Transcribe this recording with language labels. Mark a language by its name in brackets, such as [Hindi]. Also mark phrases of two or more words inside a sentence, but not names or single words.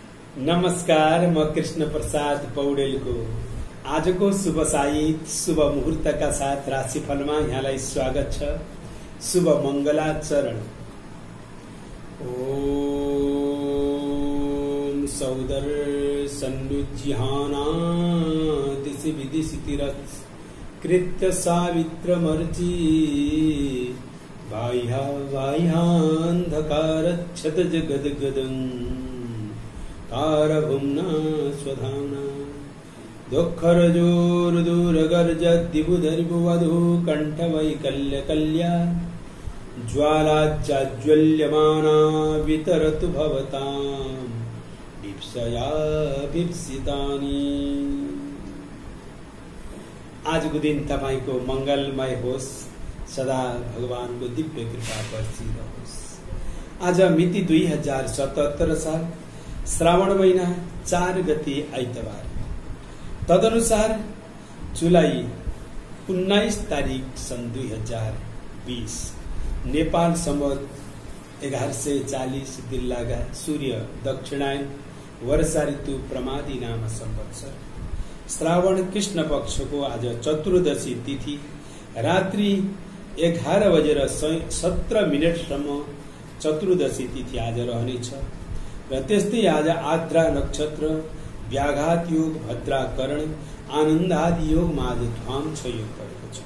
[Nepali] नमस्कार, म कृष्ण प्रसाद पौडेलको आजको शुभ साहित्य शुभ मुहूर्तका साथ राशिफलमा यहाँलाई स्वागत छ। शुभ मङ्गलाचरण। [Sanskrit] ओम सौदर सन्नुज्जिहाना दिशि विदिशितिरत् कृत्य सावित्रमर्ची बाह्या बाह्यान्धकारच्छत जगद्गदम् तारभुम्ना स्वधाम्ना दुःखरजोर्दूरगर्जद्दिबुधरिबुवधू कण्ठवैकल्यकल्या ज्वालाच्चाज्वल्यमाना वितरतु भवताम् विप्सया विप्सितानि। [Nepali] आजको दिन तपाईको मंगलमय होस्, सदा भगवानको दिव्य कृपा बरसिरहोस्। आज मिति 2077 साल श्रावण महिना 4 गते आइतबार, तदनुसार जुलाई 19 तारिक सन् 2020 नेपाल सम्वत 1140 दिल्लागा सूर्य दक्षिणायन वर्षा ऋतु प्रमादी नाम संवत्सर श्रावण कृष्ण पक्षको आज चतुर्दशी तिथि रात्रि 11:17 चतुर्दशी तिथि आज रहनेछ र त्यस्तै आज आद्रा नक्षत्र व्याघात योग भद्राकरण आनन्दादि योग माझ ध्वाम छ योग परेको छ।